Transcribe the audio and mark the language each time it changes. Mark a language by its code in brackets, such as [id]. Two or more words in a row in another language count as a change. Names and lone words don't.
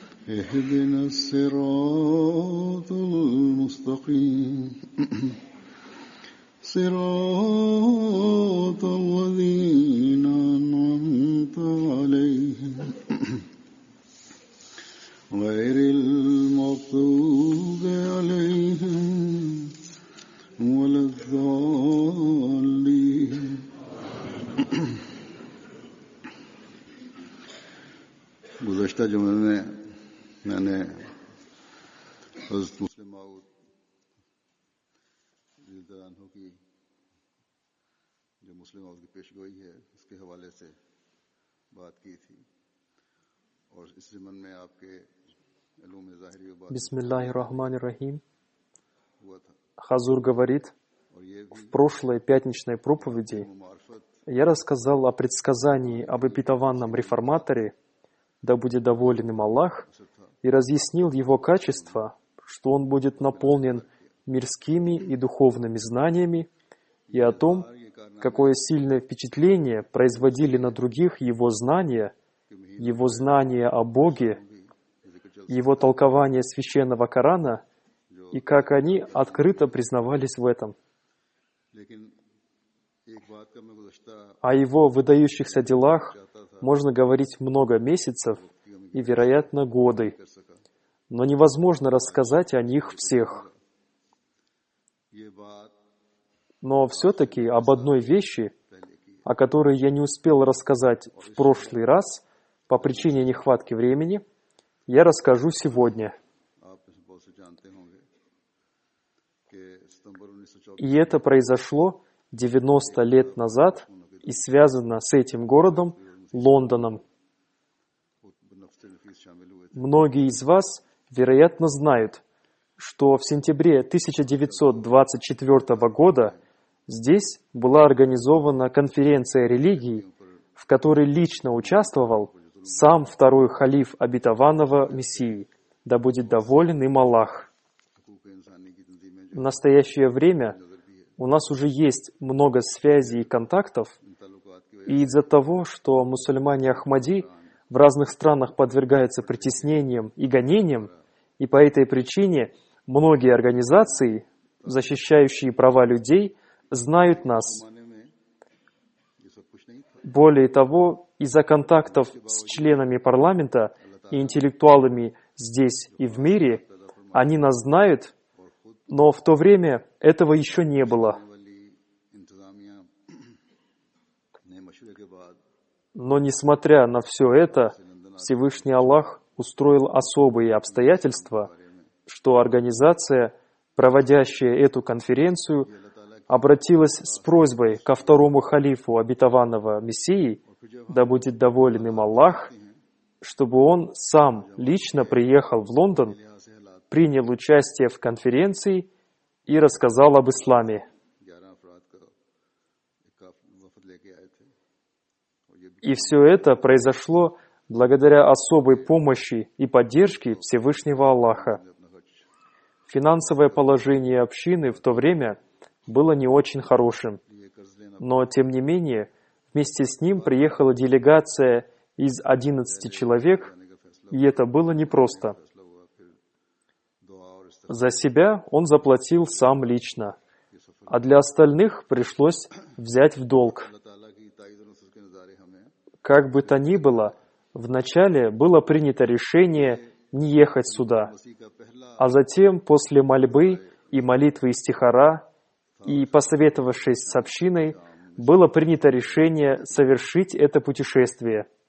[ar] اهدنا الصراط المستقيم صراط الذين أنعمت عليهم غير المغضوب عليهم ولا الضالين. [ur] گزشتہ جمعے میں میں نے حضرت مسلم موعود رضی اللہ کی جو مسلم موعود کی پیشگوئی ہے اس کے حوالے سے بات کی تھی اور اس ضمن میں آپ کے علم ظاہری و باطن [ar] بسم الله الرحمن الرحيم. [ur] ہوا تھا [ru] Хазур говорит, [ur] اور یہ بھی [ru] в прошлой пятничной проповеди [ur] معرفت [ru] я рассказал о предсказании об обетованном реформаторе, да будет доволен им Аллах, и разъяснил его качество, что он будет наполнен мирскими и духовными знаниями, и о том, какое сильное впечатление производили на других его знания о Боге, его толкование священного Корана, и как они открыто признавались в этом. [ur] لیکن ایک بات کا میں گزشتہ [ru] О его выдающихся делах можно говорить много месяцев и, вероятно, годы, [ur] کر سکا [ru] но невозможно рассказать о них всех. [ur] یہ بات [ru] Но все-таки об одной вещи, о которой я не успел рассказать в прошлый раз по причине нехватки времени, я расскажу сегодня. [ur] آپ اس میں بہت سے جانتے ہوں گے کہ ستمبر 1914 [ru] И это произошло 90 лет назад и связано с этим городом, Лондоном. [ur] نفس نفیس شامل ہوئے تھے [ru] Многие из вас, вероятно, знают, что в сентябре 1924 года здесь была организована конференция религий, в которой лично участвовал сам второй халиф обетованного Мессии, да будет доволен им Аллах. [ur] حقوق انسانی کی تنظیمیں [ru] В настоящее время у нас уже есть много связей и контактов, [ur] ان تعلقات کی [ru] и из-за того, что мусульмане Ахмади в разных странах подвергаются притеснениям и гонениям, и по этой причине многие организации, защищающие права людей, знают нас. [ur] زمانے میں یہ سب کچھ نہیں تھا [ru] Более того, из-за контактов с членами парламента и интеллектуалами здесь и в мире, они нас знают, но в то время этого еще не было. [ur] والی انتظامیہ نے مشورے کے بعد [ru] Но несмотря на все это, Всевышний Аллах устроил особые обстоятельства, что организация, проводящая эту конференцию, обратилась с просьбой ко второму халифу обетованного Мессии, да будет доволен им Аллах, чтобы он сам лично приехал в Лондон, принял участие в конференции и рассказал об исламе. [ur] 11 افراد کا ایک وفد لے کے آئے تھے اور یہ [ru] И все это произошло благодаря особой помощи и поддержке Всевышнего Аллаха. [ur] اپنا خرچ [ru] Финансовое положение общины в то время было не очень хорошим, [ur] یہ قرض لینا [ru] но тем не менее вместе с ним приехала делегация из 11 человек, [ur] کرنے کا فیصلہ [ru] и это было непросто. [ur] فیصلہ ہوا پھر دعا اور اس [ru] За себя он заплатил сам лично, а для остальных пришлось взять в долг. [ur] اللہ تعالیٰ کی تائید اور نصرت کے نظارے ہمیں [ru] Как бы то ни было, вначале было принято решение не ехать сюда, [ur] مسیح کا پہلا [ru] а затем после мольбы и молитвы истихара и посоветовавшись с общиной, было принято решение совершить это путешествие.